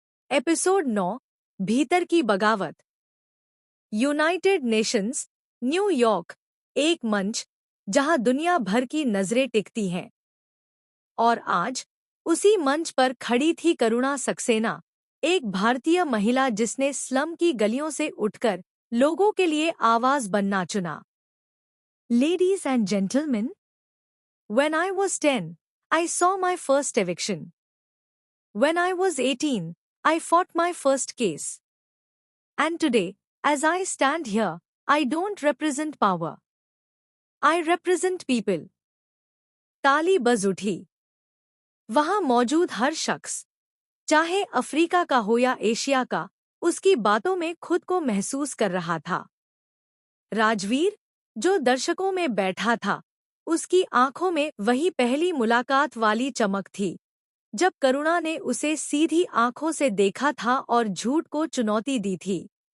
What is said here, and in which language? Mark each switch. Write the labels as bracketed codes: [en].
[hi] Episode 9, भीतर की बगावत। यूनाइटेड नेशंस, न्यूयॉर्क, एक मंच जहां दुनिया भर की नजरें टिकती हैं। और आज उसी मंच पर खड़ी थी करुणा सक्सेना, एक भारतीय महिला जिसने स्लम की गलियों से उठकर लोगों के लिए आवाज बनना चुना। [en] Ladies and gentlemen, when I was 10, I saw my first eviction. When I was 18, I fought my first case. And today, as I stand here, I don't represent power. I represent people. [hi] ताली बज उठी। वहां मौजूद हर शख्स, चाहे Africa का हो या एशिया का, उसकी बातों में खुद को महसूस कर रहा था। राजवीर, जो दर्शकों में बैठा था, उसकी आंखों में वही पहली मुलाकात वाली चमक थी, जब करुणा ने उसे सीधी आंखों से देखा था और झूठ को चुनौती दी थी।